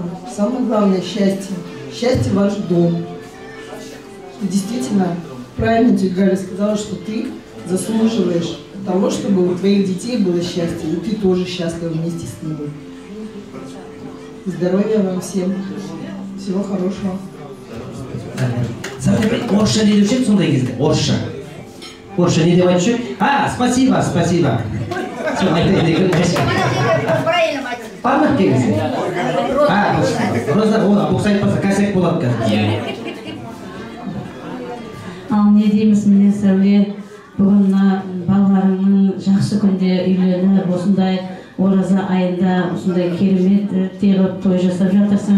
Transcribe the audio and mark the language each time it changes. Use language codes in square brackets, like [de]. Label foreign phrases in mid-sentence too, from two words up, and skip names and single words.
[ru] Самое главное счастье. Счастье ваш дом. И действительно, правильно тетя Галя сказала, что ты заслуживаешь того, чтобы у твоих детей было счастье, и ты тоже счастлива вместе с ними. Здоровья вам всем. Всего хорошего. [kk] Орысша не деп сондай кезде? Орысша. Орысша не деп айтшы? [ru] Спасибо, спасибо. [kk] Память келесі. Роза, бұл айтпаса кәсек болады қазір. Ал не дейміз, міне Сәуле, бүгін балаларыңның жақсы күнде үйленіп, осындай ораза айында осындай керемет теғіп той жасап жатырсың.